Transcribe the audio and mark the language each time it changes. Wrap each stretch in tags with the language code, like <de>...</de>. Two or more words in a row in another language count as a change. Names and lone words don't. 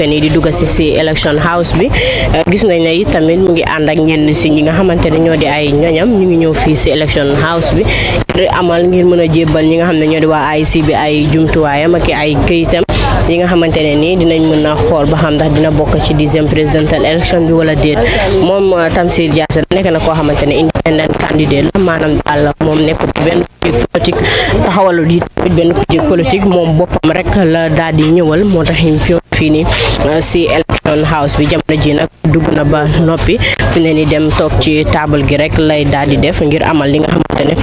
<wo>nii di dugg si</wo> <en>election house</en> <wo>bi gis nañ ne it tamit mu ngi ànd ak ñenn si ñi nga xamante ne ñoo di ay ñoñam ñu ngi ñëw fii si election house bi ngir mën a jébbal ñi nga xam ne ñoo di waa IEC bi ay jumtuwaayam ak ay këyitam yi nga xamante ne nii dinañ mën a xool ba xam ndax dina bokk ci 10e</wo> <en>presidential election</en> <wo>bi wala déet moom Tamsir Jasseh nekk na koo xamante ne</wo> <en>independent candidate</en> <wo>la maanaam daal moom nekkul benn politique taxawalu di benn politique moom boppam rek la daal di ñëwal moo tax ñu fii nii si</wo> <en>election house</en> <wo>bi jamono ji nag dugg na ba noppi fi ne ni dem toog ci table gi rek lay daal di def ngir amal li nga xamante ne</wo>